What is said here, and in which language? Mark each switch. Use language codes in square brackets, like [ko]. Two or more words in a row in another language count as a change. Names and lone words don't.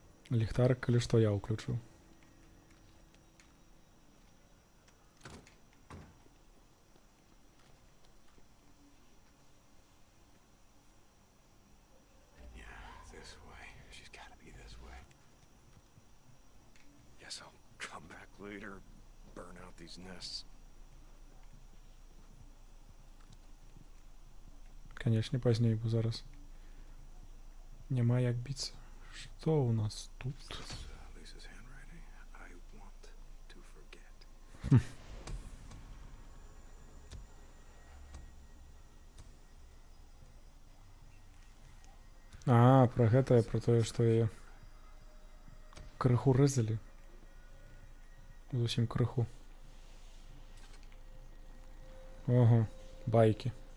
[be] Ліхтарик, калі што, я ўключыў. [en] This way. She's gotta be this way. Guess I'll come back later, burn out these nests. [be] Канечне, пазней, бо зараз няма як біцца. Што ў нас тут? [en] Lisa's handwriting. I want to forget. [be] А, пра гэта, пра тое, што яе крыху рэзалі. Зусім крыху. Ага, байкі.